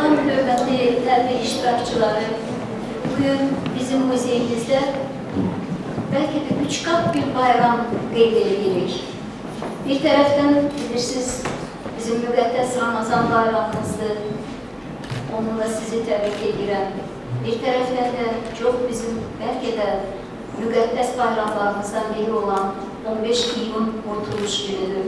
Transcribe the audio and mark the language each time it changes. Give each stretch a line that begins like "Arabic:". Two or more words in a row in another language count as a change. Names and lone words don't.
Azerbaijani: hörmətli tədbir iştirakçıları, bugün bizim muzeyimizdə
Turkish: belki de
Azerbaijani: 3 kat bir bayram qeyd edirik. Bir tərəfdən bilirsiniz, bizim müqəddəs Ramazan bayramımızdır. Onunla sizi təbrik edirəm. Bir tərəfdən də çox bizim
Turkish: belki de
Azerbaijani: müqəddəs bayramlarımızdan biri olan 15 iyun Kurtuluş günüdür.